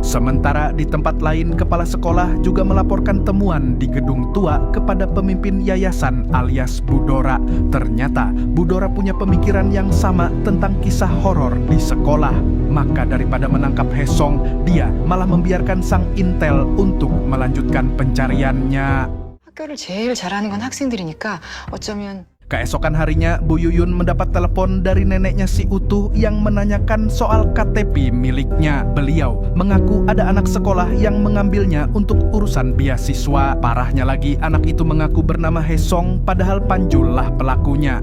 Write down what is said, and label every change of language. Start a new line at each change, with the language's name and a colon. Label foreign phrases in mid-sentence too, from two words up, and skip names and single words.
Indonesian: Sementara di tempat lain, kepala sekolah juga melaporkan temuan di gedung tua kepada pemimpin yayasan alias Budora. Ternyata Budora punya pemikiran yang sama tentang kisah horor di sekolah. Maka daripada menangkap Haesong, dia malah membiarkan sang intel untuk melanjutkan pencariannya.
Korean: 학교를 제일 잘하는 건 학생들이니까 어쩌면
Indonesian: Keesokan harinya, Bu Yuyun mendapat telepon dari neneknya si Utu yang menanyakan soal KTP miliknya. Beliau mengaku ada anak sekolah yang mengambilnya untuk urusan beasiswa. Parahnya lagi, anak itu mengaku bernama Haesong, padahal Panjul lah pelakunya.